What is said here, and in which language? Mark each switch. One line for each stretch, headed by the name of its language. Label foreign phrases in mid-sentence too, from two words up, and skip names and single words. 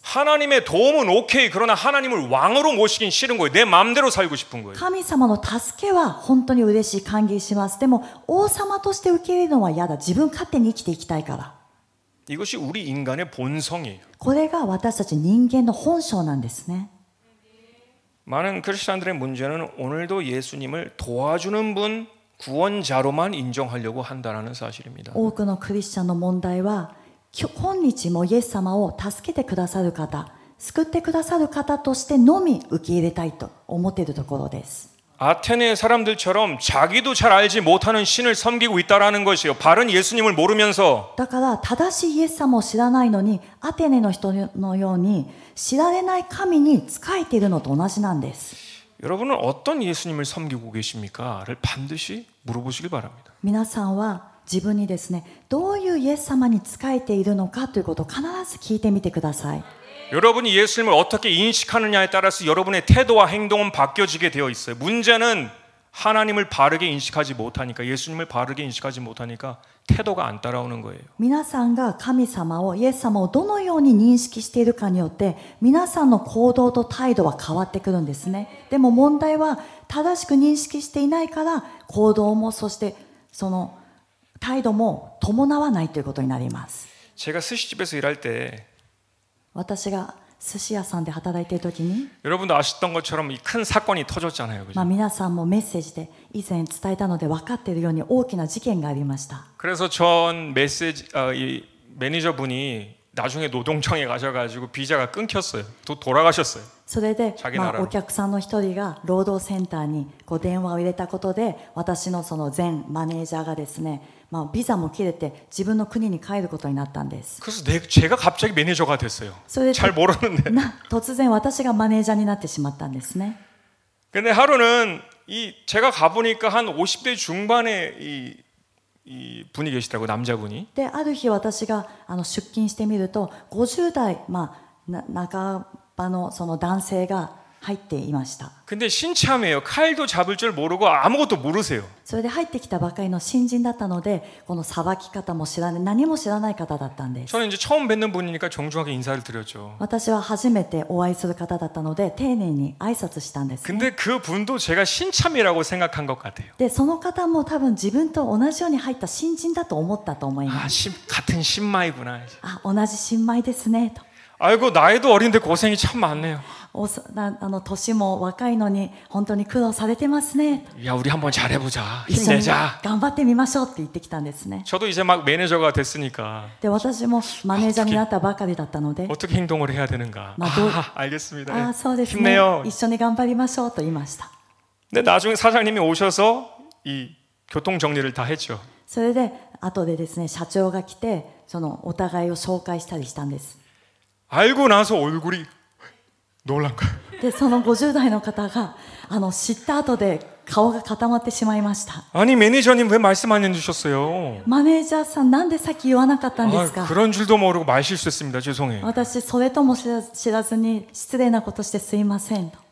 Korean: 하나님의 도움은 오케이. 그러나 하나님을 왕으로 모시긴 싫은 거예요. 내 마음대로 살고 싶은 거예요.
Japanese: 神様の助けは本当に嬉しい、歓迎します。でも王様として受け入れるのは嫌だ。自分勝手に生きていきたいから。
Korean: 이것이 우리 인간의 본성이에요.
Japanese: これが私たち人間の本性なんですね。
Korean: 많은 크리스천들의 문제는 오늘도 예수님을 도와주는 분, 구원자로만 인정하려고 한다는 사실입니다.
Japanese: 多くのクリスチャンの問題は今日もイエス様を助けてくださる方、救ってくださる方としてのみ受け入れたいと思っているところです。
Korean: 아테네 사람들처럼 자기도 잘 알지 못하는 신을 섬기고 있다라는 것이요. 바른 예수님을 모르면서
Japanese: だから正しいイエス様を知らないのにアテネの人のように知られない神に仕えているのと同じなんです。
Korean: 여러분은 어떤 예수님을 섬기고 계십니까?를 반드시 물어보시길 바랍니다.
Japanese: 皆さんは自分にですね、どういうイエス様に仕えているのかということを必ず聞いてみてください。
Korean: 여러분이 예수님을 어떻게 인식하느냐에 따라서 여러분의 태도와 행동은 바뀌어지게 되어 있어요. 문제는 하나님을 바르게 인식하지 못하니까, 예수님을 바르게 인식하지 못하니까 태도가 안 따라오는 거예요.
Japanese: 皆さんが神様を、イエス様をどのように認識しているかによって皆さんの行動と態度は変わってくるんですね。でも問題は正しく認識していないから行動もそしてその態度も伴わないということになります。
Korean: 제가 스시집에서 일할 때
Japanese: 私が寿司屋さんで働いている時に、
Korean: 여러분도 아셨던 것처럼 이 큰 사건이 터졌잖아요. 그죠?
Japanese: 皆さんもメッセージで以前伝えたので分かっているように大きな事件がありました。
Korean: 그래서 전 이 매니저분이 나중에 노동청에 가셔가지고 비자가 끊겼어요. 돌아가셨어요.
Japanese: それで、
Korean: 자기 나라로
Japanese: お客さんの一人が労働センターに電話を入れたことで、私のその前マネージャーがですね、ビザも切れて自分の国に帰ることになったんです。
Korean: 그래서 제가 갑자기 매니저가 됐어요.
Japanese: それで
Korean: 잘 모르는데.
Japanese: 突然私がマネージャーになってしまったんですね。
Korean: 근데 하루는 제가 가보니까 한 50대 중반의 이 분이 계시더라고, 남자분이.
Japanese: で、ある日私が出勤してみると50代、半ばのその男性が入っていました。
Korean: 근데 신참이에요. 칼도 잡을 줄 모르고 아무것도 모르세요.
Japanese: それで入ってきたばかりの新人だったので、このさばき方も知らない、何も知らない方だったんです。
Korean: 저는 이제 처음 뵙는 분이니까 정중하게 인사를 드렸죠.
Japanese: 私は初めてお会いする方だったので丁寧に挨拶したんですね。
Korean: 근데 그 분도 제가 신참이라고 생각한 것 같아요.
Japanese: で、その方も多分自分と同じように入った新人だと思ったと思います。
Korean: 같은 신마이구나.
Japanese: 同じ新米ですねと。
Korean: 아이고, 나이도 어린데 고생이 참 많네요.
Japanese: 年も若いのに本当に苦労されてますね。
Korean: 야, 우리 한번 잘해보자.
Japanese: 一緒に
Korean: 힘내자.
Japanese: 頑張ってみましょうって言ってきたんですね。
Korean: 저도 이제 막 매니저가 됐으니까
Japanese: で、私もマネージャーになったばかりだったので、
Korean: 어떻게 행동을 해야 되는가. 알겠습니다.
Japanese: そうですね、
Korean: 힘내요.
Japanese: 一緒に頑張りましょうと言いました。
Korean: 근데 나중에 사장님이 오셔서 이 교통 정리를 다 했죠.
Japanese: それで後でですね、社長が来てそのお互いを紹介したりしたんです。
Korean: 알고 나서 얼굴이 놀란 거예요.
Japanese: で、その50代の方が知った後で顔が固まってしまいました。
Korean: 아니, 매니저님 왜 말씀 안 해주셨어요?
Japanese: マネージャーさん、なんでさっき言わなかったんですか。
Korean: 그런 줄도 모르고 말 실수했습니다. 죄송해요.
Japanese: 私それとも知らずに失礼なことしてすいませんと。